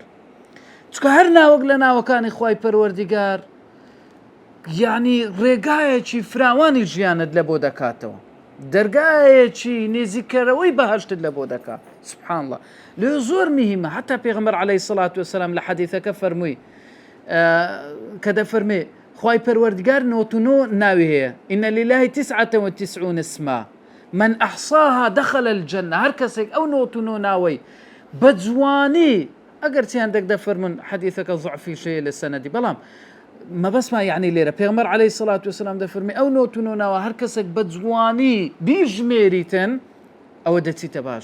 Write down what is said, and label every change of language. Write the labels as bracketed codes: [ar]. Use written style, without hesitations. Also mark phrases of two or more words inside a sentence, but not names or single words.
[ckb] چکە هەر ناوەک لە ناوەکانی خوای پەروەردگار یعنی ڕێگایەکی فراوانی ژیانت لە بۆ دەکاتەوە، دەرگایەکی نێزیکەرەوەی بەهەشتت لە بۆ دەکات. [ar] سبحان الله، [ckb] لێ زۆر مهمە. حتا پێغەمبەر [ar] عەلەیهی سەڵات وەسەلام [ckb] لە حەدیثەکە فەرمووی کە دەفەرمێ خوای پەروەردگار 99 ناوی هەیە، [ar] إن لله 99 اسما من أحصاها دخل الجنة. [ckb] هەر کەسێک ئەو 99 ناوەی بە جوانی، ئەگەر چیان دەفەرمون حەدیثەکە ضعفی شەیە لە سەنەدی، بەڵام مەبەسما یعنی لێرە پێغەمبەر [ar] عەلەیهی سەڵات وەسەلام [ckb] دەفەرمێ ئەو 99 ناوە هەر کەسێک بە جوانی بیژمێریتن ئەوە دەچیتە باش.